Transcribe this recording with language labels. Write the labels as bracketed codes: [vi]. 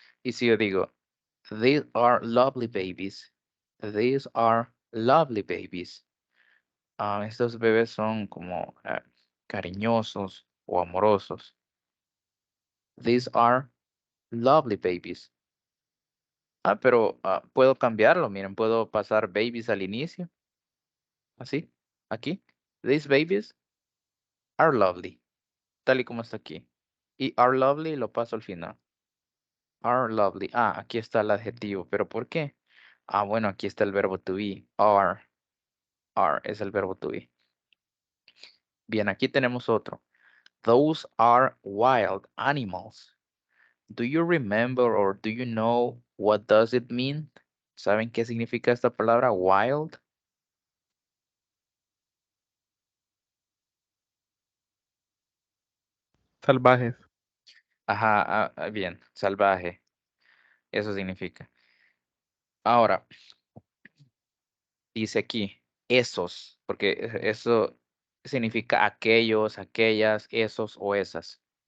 [es] Y si yo digo, [en] these are lovely babies. These are lovely babies. [es] Estos bebés son como cariñosos o amorosos. [en] These are lovely babies. [es] Pero puedo cambiarlo. Miren, puedo pasar babies al inicio. Así, aquí. [en] These babies are lovely. [es] Tal y como está aquí. Y [en] are lovely [es] lo paso al final. [en] Are lovely. [es] Aquí está el adjetivo. ¿Pero por qué? Bueno, aquí está el verbo to be. Are. are es el verbo to be. Bien, aquí tenemos otro. [en] Those are wild animals. Do you remember or do you know what does it mean? [es] ¿Saben qué significa esta palabra wild? Salvajes. Ajá, bien, salvaje. Eso significa. Ahora, dice aquí, esos, porque eso significa aquellos, aquellas, esos o esas.